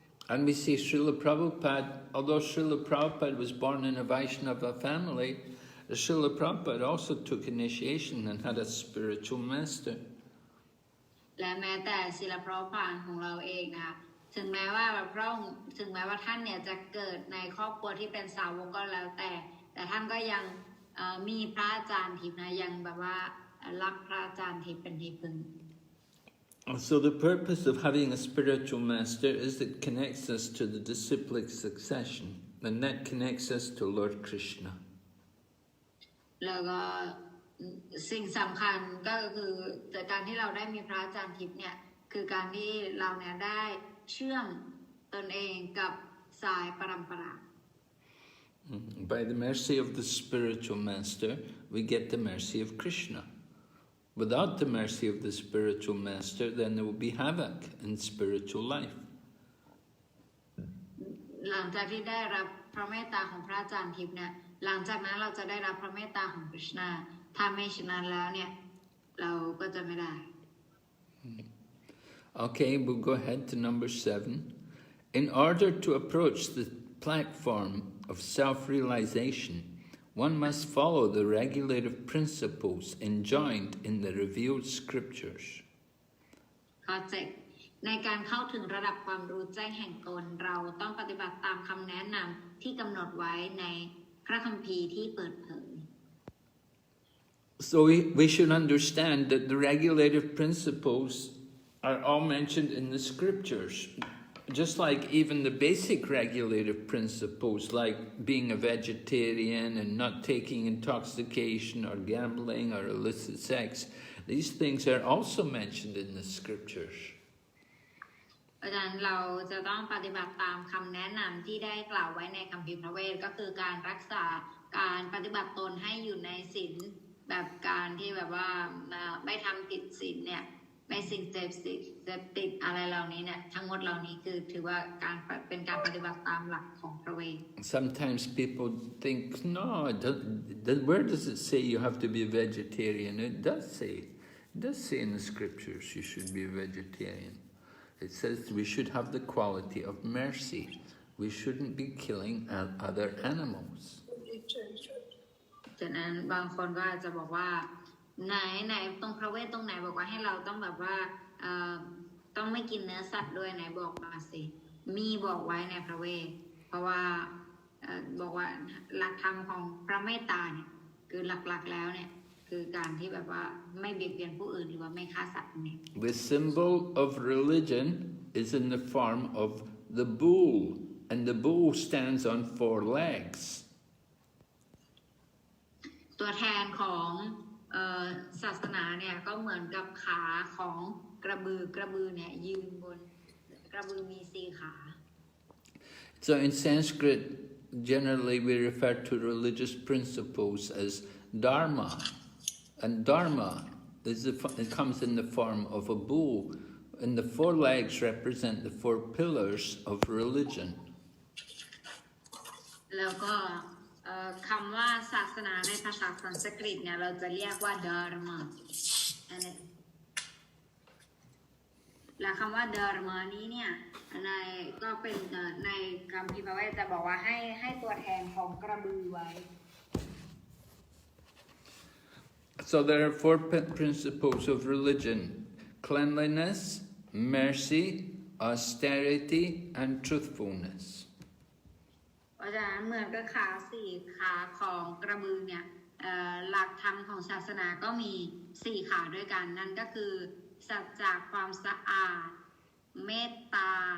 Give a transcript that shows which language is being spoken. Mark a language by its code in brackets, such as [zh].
[en] And we see Srila Prabhupada, although Srila Prabhupada was born in a Vaishnava family, Srila Prabhupada also took initiation and had a spiritual master. [th] และแม้แต่ศิลปะพานของเราเองนะคะถึงแม้ว่าพระองค์ถึงแม้ว่าท่านเนี่ยจะเกิดในครอบครัวที่เป็นสาวกก็แล้วแต่ท่านก็ยังมีพระอาจารย์ทิพย์นะยังแบบว่ารักพระอาจารย์ทิพย์เป็นที่พึ่ง [en] So the purpose of having a spiritual master is that it connects us to the disciplic succession, and that connects us to Lord Krishna. [th] แล้วก็สิ่งสำคัญก็คือจากการที่เราได้มีพระอาจารย์ทิพย์เนี่ยคือการที่เราเนี่ยได้เชื่อมตนเองกับสายปรัมปรา [en] By the mercy of the spiritual master, we get the mercy of Krishna. Without the mercy of the spiritual master, then there will be havoc in spiritual life. [th] หลังจากที่ได้รับพระเมตตาของพระอาจารย์ทิพย์เนี่ยหลังจากนั้นเราจะได้รับพระเมตตาของคริชนาถ้าไม่ฉะนั้นแล้วเนี่ยเราก็จะไม่ได้ [en] Okay, we'll go ahead to number 7. In order to approach the platform of self-realization, one must follow the regulative principles enjoined in the revealed scriptures. [th] ข้อ 7 ในการเข้าถึงระดับความรู้แจ้งแห่งตนเราต้องปฏิบัติตามคำแนะนำที่กำหนดไว้ในพระคัมภีร์ที่เปิดเผย [en] So we should understand that the regulative principles are all mentioned in the scriptures. Just like even the basic regulative principles, like being a vegetarian and not taking intoxication or gambling or illicit sex, these things are also mentioned in the scriptures. [th] อาจารย์เราจะต้องปฏิบัติตามคำแนะนำที่ได้กล่าวไว้ในคัมภีร์พระเวทก็คือการรักษาการปฏิบัติตนให้อยู่ในศีลแบบการที่แบบว่าไม่ทำผิดศีลเนี่ยไม่สิ่งเสพติดอะไรเหล่านี้เนี่ยทั้งหมดเหล่านี้คือถือว่าการเป็นการปฏิบัติตามหลักของพระเวท [en] Sometimes people think, no, where does it say you have to be a vegetarian? It does say in the scriptures you should be a vegetarian. It says we should have the quality of mercy. We shouldn't be killing other animals. [th] ฉะนั้นบางคนก็อาจจะบอกว่าไหนตรงพระเวทตรงไหนบอกว่าให้เราต้องแบบว่าต้องไม่กินเนื้อสัตว์ด้วยไหนบอกมาสิมีบอกไว้ในพระเวทเพราะว่าบอกว่าหลักธรรมของพระเมตตาเนี่ยคือหลักๆแล้วเนี่ยคือการที่แบบว่าไม่เบียดเบียนผู้อื่นหรือว่าไม่ฆ่าสัตว์นี่ [en] The symbol of religion is in the form of the bull, and the bull stands on 4 legs. [th] ตัวแทนของศาสนาเนี่ยก็เหมือนกับขาของกระบือเนี่ยยืนบนกระบือมี4 ขา [en] So in Sanskrit, generally we refer to religious principles as dharma, and dharma it comes in the form of a bull, and the 4 legs represent the 4 pillars of religion. [th] แล้วก็คำว่าศาสนาในภาษาสันสกฤตเนี่ยเราจะเรียกว่า dharma และคำว่า dharma นี้เนี่ยก็เป็นในคัมภีร์พระเวทจะบอกว่าให้ตัวแทนของกระบือไว้ [en] So there are 4 principles of religion: cleanliness, mercy, austerity, and truthfulness. [th] เพราะฉะนั้นเหมือนกับขา4 ขาของกระบือเนี่ยหลักธรรมของศาสนาก็มี4 ขาด้วยกันนั่นก็คือสัจจะความสะอาดเมตตา